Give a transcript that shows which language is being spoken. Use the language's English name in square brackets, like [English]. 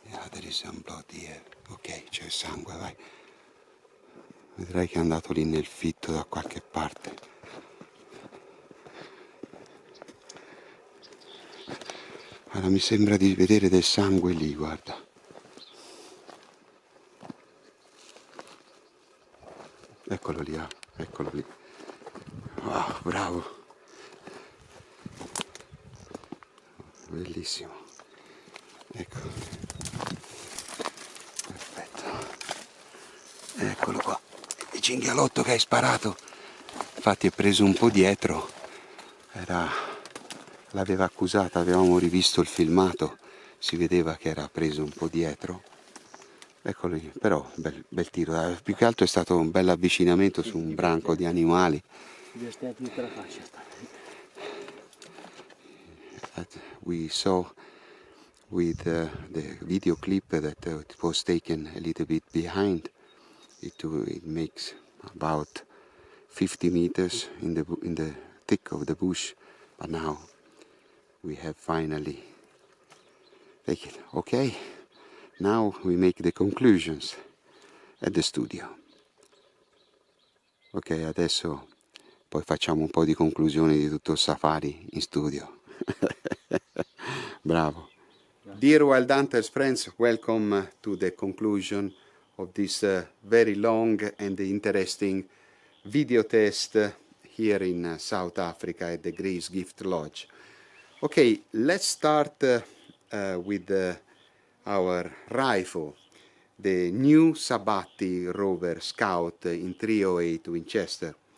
[English] There is some blood here. [Italian] Ok, c'è sangue, vai. Vedrai che è andato lì nel fitto da qualche parte. Allora, mi sembra di vedere del sangue lì, guarda. Eccolo lì, eccolo lì. Wow, bravo. Bellissimo. Ecco. Eccolo qua, il cinghialotto che hai sparato. Infatti è preso un po' dietro, l'aveva accusata, avevamo rivisto il filmato, si vedeva che era preso un po' dietro. Eccolo lì, però bel tiro, più che altro è stato un bel avvicinamento su un branco di animali. Divertente tutta la fascia sta. [English] We saw with the video clip that it was taken a little bit behind. It makes about 50 meters in the thick of the bush, but now we have finally taken it. Okay, now we make the conclusions at the studio. [Italian] Ok, adesso poi facciamo un po' di conclusioni di tutto il safari in studio. Bravo. [English] Dear Wild Hunters friends, welcome to the conclusion of this very long and interesting video test here in South Africa at the Grace Gift Lodge. Okay, let's start with our rifle, the new Sabatti Rover Scout in 308 Winchester.